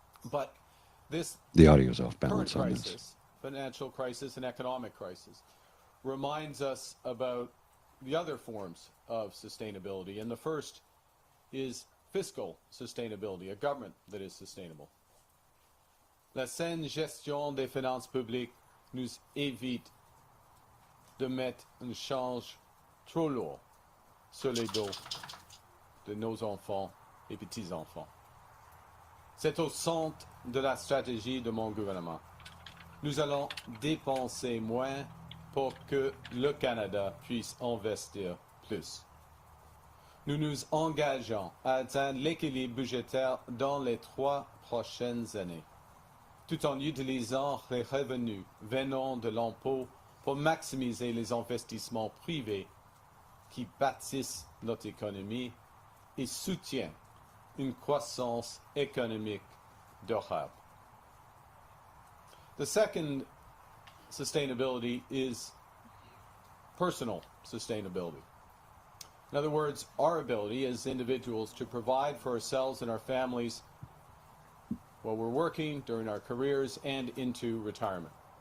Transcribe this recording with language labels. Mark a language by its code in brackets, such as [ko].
[en] But the audio's off balance current on crisis, this. financial crisis and economic crisis, reminds us about the other forms of sustainability. And the first is fiscal sustainability, a government that is sustainable. [fr] La saine gestion des finances publiques nous évite de mettre une charge trop lourde sur les dos de nos enfants et petits-enfants. C'est au centre de la stratégie de mon gouvernement. Nous allons dépenser moins pour que le Canada puisse investir plus. Nous nous engageons à atteindre l'équilibre budgétaire dans les 3 prochaines années, tout en utilisant les revenus venant de l'impôt pour maximiser les investissements privés qui bâtissent notre économie et soutiennent une croissance économique durable. [en] The second sustainability is personal sustainability. In other words, our ability as individuals to provide for ourselves and our families while we're working, during our careers, and into retirement.